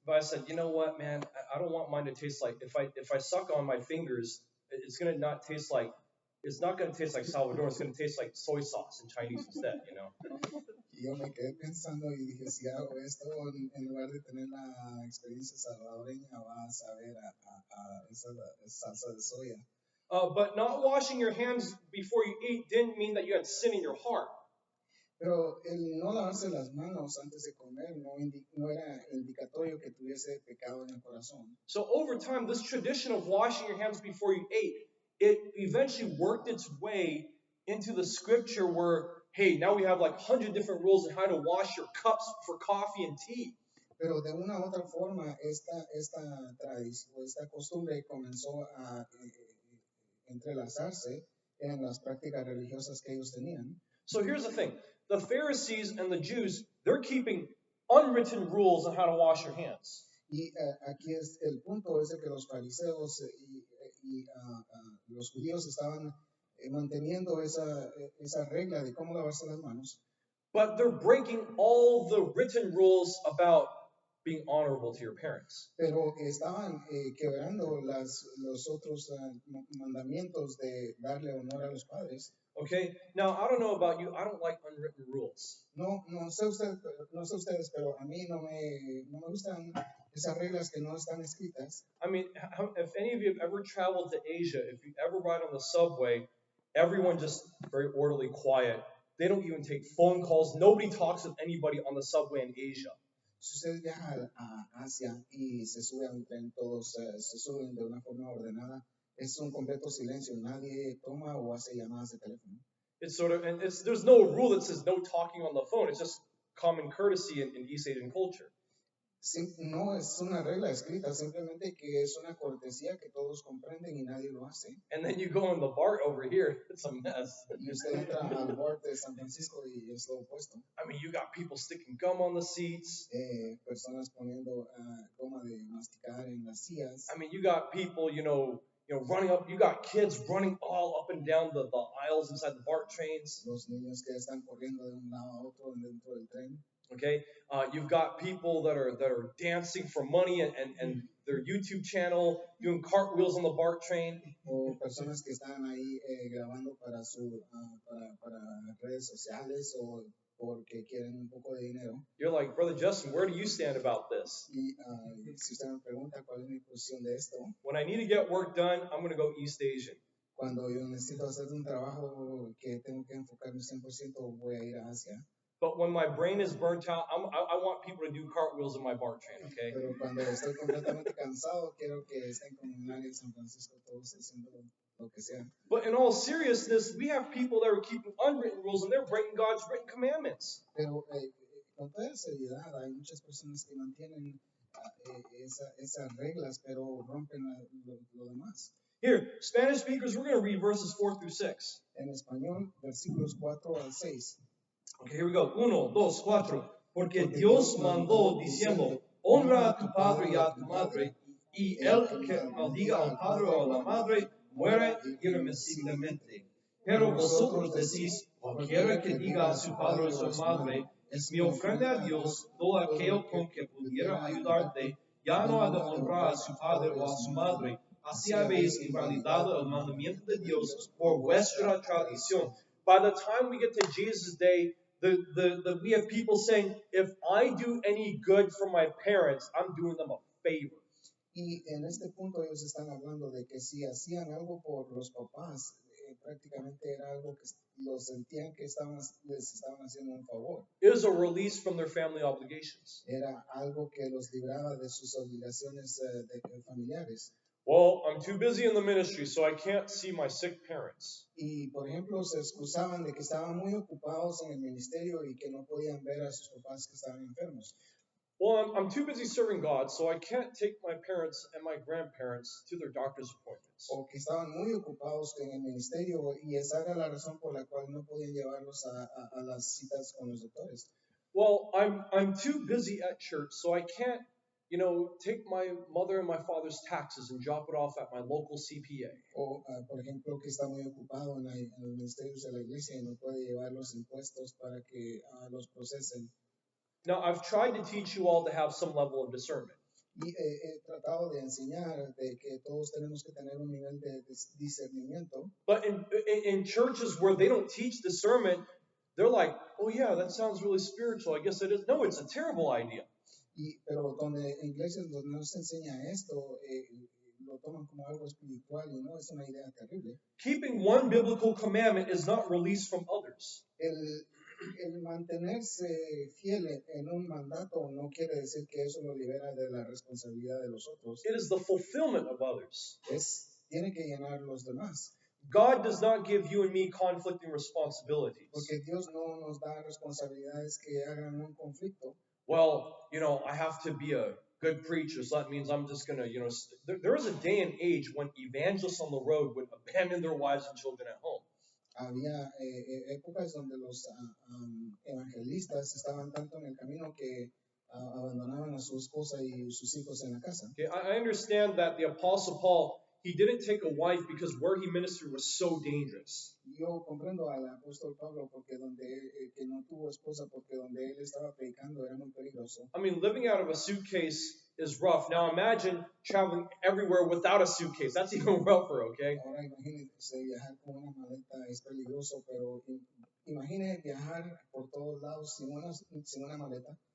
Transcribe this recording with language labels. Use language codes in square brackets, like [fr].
[en] But I said, you know what, man, I don't want mine to taste like, if I suck on my fingers, it's going to not taste like, it's not going to taste like Salvadoran, it's going to taste like soy sauce in Chinese instead, [es] Y yo me quedé pensando y dije, si hago esto, en lugar de tener la experiencia salvadoreña, va a saber a esa salsa de soya. [en] But not washing your hands before you eat didn't mean that you had sin in your heart. [es] Pero el no lavarse las manos antes de comer no era indicatorio que tuviese pecado en el corazón. [en] So over time, this tradition of washing your hands before you ate, it eventually worked its way into the scripture where, hey, now we have like 100 different rules on how to wash your cups for coffee and tea. [es] Pero de una u otra forma, esta tradición, esta costumbre comenzó a entrelazarse en las prácticas religiosas que ellos tenían. [en] So here's the thing. The Pharisees and the Jews, they're keeping unwritten rules on how to wash your hands. [es] Y aquí es el punto es de que los fariseos y los judíos estaban manteniendo esa regla de cómo lavarse las manos. [en] But they're breaking all the written rules about being honorable to your parents. [es] Pero estaban quebrando los otros mandamientos de darle honor a los padres. [en] Okay, now I don't know about you, I don't like unwritten rules. [es] No sé ustedes, pero a mí no me gustan esas reglas que no están escritas. [en] I mean, if any of you have ever traveled to Asia, if you ever ride on the subway, everyone just very orderly, quiet. They don't even take phone calls. Nobody talks with anybody on the subway in Asia. [es] Si usted viaja a Asia y se sube a un tren, todos se suben de una forma ordenada. Es un completo silencio. Nadie toma o hace llamadas de teléfono. [en] It's sort of, and there's no rule that says no talking on the phone. It's just common courtesy in East Asian culture. [es] No es una regla escrita, simplemente que es una cortesía que todos comprenden y nadie lo hace. [en] And then you go in the BART over here, it's a mess. [es] Y usted entra al BART de San Francisco y es lo opuesto. [en] I mean, you got people sticking gum on the seats. [es] Personas poniendo goma de masticar en las sillas. [en] I mean, you got people, running up. You got kids running all up and down the aisles inside the BART trains. [es] Los niños que están corriendo de un lado a otro dentro del tren. [en] Okay, you've got people that are dancing for money and they're YouTube channel, doing cartwheels on the BART train. [es] O personas que están ahí grabando para para redes sociales o porque quieren un poco de dinero. [en] You're like, Brother Justin, where do you stand about this? [es] Y si usted me pregunta cuál es mi posición de esto, [en] When I need to get work done, I'm going to go East Asian. [es] cuando yo necesito hacer un trabajo que tengo que enfocarme 100%, voy a ir a Asia. [en] But when my brain is burnt out, I want people to do cartwheels in my BART train, okay? [es] Pero cuando estoy completamente cansado, quiero que estén como en el área de San Francisco, todos haciendo lo que sea. [en] But in all seriousness, we have people that are keeping unwritten rules and they're breaking God's written commandments. [es] Pero con toda seriedad, hay muchas personas que mantienen esas reglas, pero rompen lo demás. [en] Here, Spanish speakers, we're going to read verses 4 through 6. [es] En español, versículos 4 al 6. [en] Okay, here we go. 1, 2, 4. [es] Porque Dios mandó diciendo, honra a tu padre y a tu madre, y el que maldiga al padre o a la madre, muere irremisiblemente. Pero vosotros decís, cualquiera que diga a su padre o a su madre, es mi ofrenda a Dios, todo aquello con que pudiera ayudarte, ya no ha de honrar a su padre o a su madre. Así habéis invalidado el mandamiento de Dios por vuestra tradición. [en] By the time we get to Jesus' day, we have people saying, if I do any good for my parents, I'm doing them a favor. [es] Y en este punto ellos están hablando de que si hacían algo por los papás, prácticamente era algo que los sentían que les estaban haciendo un favor. [en] It was a release from their family obligations. [es] Era algo que los libraba de sus obligaciones familiares. [en] Well, I'm too busy in the ministry, so I can't see my sick parents. [es] Y, por ejemplo, se excusaban de que estaban muy ocupados en el ministerio y que no podían ver a sus papás que estaban enfermos. [en] Well, I'm too busy serving God, so I can't take my parents and my grandparents to their doctor's appointments. [es] O que estaban muy ocupados en el ministerio y esa era la razón por la cual no podían llevarlos a las citas con los doctores. [en] Well, I'm too busy at church, so I can't, take my mother and my father's taxes and drop it off at my local CPA. [es] O, por ejemplo, que está muy ocupado en los ministerios de la iglesia y no puede llevar los impuestos para que los procesen. [en] Now, I've tried to teach you all to have some level of discernment. [es] Y he tratado de enseñar de que todos tenemos que tener un nivel de discernimiento. [en] But in churches where they don't teach discernment, they're like, oh yeah, that sounds really spiritual. I guess it is. No, it's a terrible idea. [es] Pero donde en iglesias donde no se enseña esto, lo toman como algo espiritual y no, es una idea terrible. [en] Keeping one biblical commandment is not release from others. [es] El mantenerse fiel en un mandato no quiere decir que eso lo libera de la responsabilidad de los otros. [en] It is the fulfillment of others. [es] Tiene que llenar los demás. [en] God does not give you and me conflicting responsibilities. [es] Porque Dios no nos da responsabilidades que hagan un conflicto. [en] Well, I have to be a good preacher, so that means I'm just going to, there is a day and age when evangelists on the road would abandon their wives and children at home. [es] Había épocas donde los evangelistas estaban tanto en el camino que abandonaban a su esposa y sus hijos en la casa. [en] Okay, I understand that the Apostle Paul, he didn't take a wife because where he ministered was so dangerous. [es] Yo comprendo al apóstol Pablo porque que no tuvo esposa porque donde él estaba predicando era muy peligroso. [en] I mean, living out of a suitcase is rough. Now imagine traveling everywhere without a suitcase. That's even rougher, okay? [es] Ahora imagínese viajar con una maleta es peligroso, pero imagine viajar por todos lados sin una maleta.